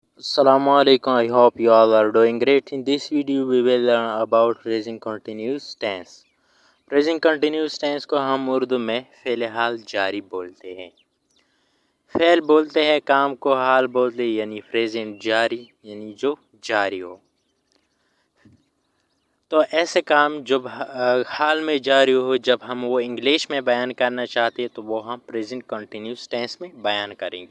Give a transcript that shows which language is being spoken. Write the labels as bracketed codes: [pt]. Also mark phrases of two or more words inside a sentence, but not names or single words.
[ar] Assalamu alaikum. [en] I hope you all are doing great. In this video we will learn about present continuous tense. Present continuous tense [ur] کو ہم اردو میں فعل حال جاری بولتے ہیں. فعل بولتے ہیں کام کو، حال بولتے ہیں یعنی پریزنٹ جاری یعنی جو جاری ہو. تو ایسے کام جب حال میں جاری ہو، جب ہم وہ انگلش میں بیان کرنا چاہتے ہیں تو وہ ہم [en] present continuous tense [ur] میں بیان کریں گے.